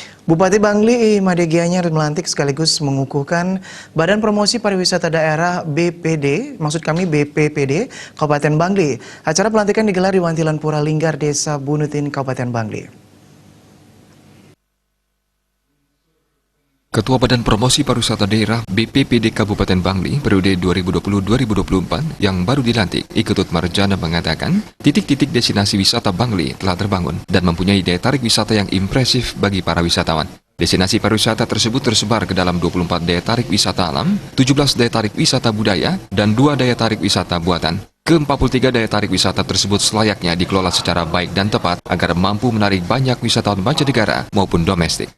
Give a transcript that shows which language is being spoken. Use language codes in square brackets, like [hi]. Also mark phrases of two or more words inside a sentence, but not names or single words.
[id] Bupati Bangli Imade Gianyar melantik sekaligus mengukuhkan Badan Promosi Pariwisata Daerah BPPD Kabupaten Bangli. Acara pelantikan digelar di Wantilan Pura Linggar, Desa Bunutin, Kabupaten Bangli. Ketua Badan Promosi Pariwisata Daerah BPPD Kabupaten Bangli periode 2020-2024 yang baru dilantik, Iketut Marjana mengatakan, titik-titik destinasi wisata Bangli telah terbangun dan mempunyai daya tarik wisata yang impresif bagi para wisatawan. Destinasi pariwisata tersebut tersebar ke dalam 24 daya tarik wisata alam, 17 daya tarik wisata budaya, dan 2 daya tarik wisata buatan. Ke-43 daya tarik wisata tersebut selayaknya dikelola secara baik dan tepat agar mampu menarik banyak wisatawan mancanegara maupun domestik.